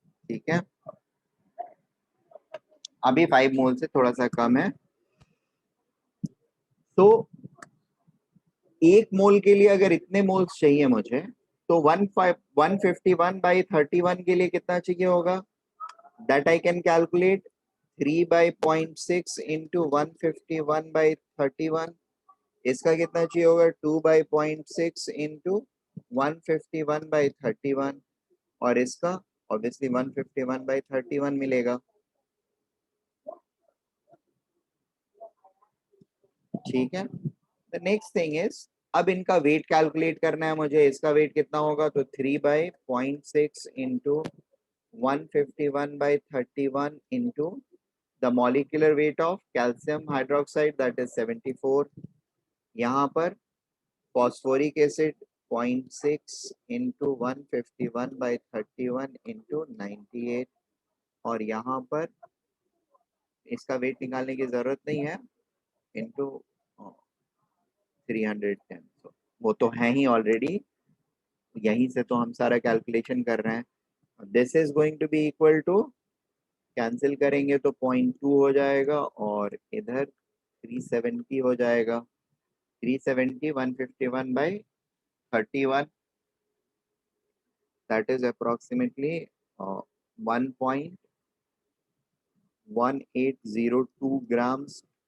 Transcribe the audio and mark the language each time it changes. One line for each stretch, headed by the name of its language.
Hindi: ठीक है, अभी 5 मोल से थोड़ा सा कम है। तो 1 मोल के लिए अगर इतने मोल्स चाहिए मुझे, तो 151 by 31 के लिए कितना चाहिए होगा?
English: That I can calculate 3 by 0.6 into 151 by 31.
Hindi: इसका कितना चाहिए होगा? 2 by 0.6 into 151 by 31. और इसका ऑब्वियसली 151 by 31 मिलेगा। ठीक है। द नेक्स्ट थिंग इज, अब इनका वेट कैलकुलेट करना है मुझे। इसका वेट कितना होगा?
English: तो 3 by 0.6 into 151 by 31 into the molecular weight of calcium hydroxide, that is 74.
Hindi: यहाँ पर phosphoric acid 0.6 into 151 by 31 into 98, और यहाँ पर इसका वेट निकालने की जरूरत नहीं है, into 310। so, वो तो है ही ऑलरेडी, यहीं से तो हम सारा कैलकुलेशन कर रहे हैं।
English: this is going to be equal to,
Hindi: cancel करेंगे तो 0.2 हो जाएगा और इधर 370 हो जाएगा।
English: 370 151 by 31, that is approximately 1.1802 grams.